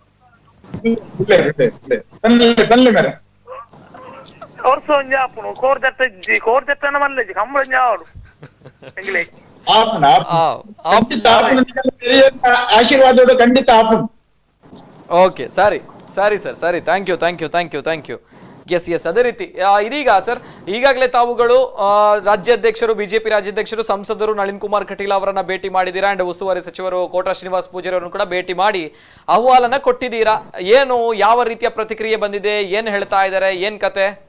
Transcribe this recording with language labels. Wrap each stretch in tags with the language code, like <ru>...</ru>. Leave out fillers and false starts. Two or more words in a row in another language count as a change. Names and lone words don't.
<tcy>ಕೋರ್ದಟ್ಟನ ಮಲ್ಲಜಿ ಕಂಬಳ ಆವಡು</tcy> <kn>ಆಶೀರ್ವಾದ ಖಂಡಿತ. ಓಕೆ, ಸರಿ ಸರ್, ಸರಿ.</kn> <en>thank you.</en> <kn>ಎಸ್ ಅದೇ ರೀತಿ ಇದೀಗ ಸರ್, ಈಗಾಗಲೇ ತಾವುಗಳು ರಾಜ್ಯಾಧ್ಯಕ್ಷರು, ಬಿಜೆಪಿ ರಾಜ್ಯಾಧ್ಯಕ್ಷರು, ಸಂಸದರು ನಳಿನ್ ಕುಮಾರ್ ಕಟೀಲ್ ಅವರನ್ನ ಭೇಟಿ ಮಾಡಿದ್ದೀರಾ. ಅಂಡ್ ಉಸ್ತುವಾರಿ ಸಚಿವರು ಕೋಟಾ ಶ್ರೀನಿವಾಸ್ ಪೂಜಾರಿ ಅವರನ್ನು ಕೂಡ ಭೇಟಿ ಮಾಡಿ ಅಹವಾಲನ್ನ ಕೊಟ್ಟಿದ್ದೀರಾ. ಏನು, ಯಾವ ರೀತಿಯ ಪ್ರತಿಕ್ರಿಯೆ ಬಂದಿದೆ, ಏನ್ ಹೇಳ್ತಾ ಇದ್ದಾರೆ, ಏನ್ ಕತೆ?</kn>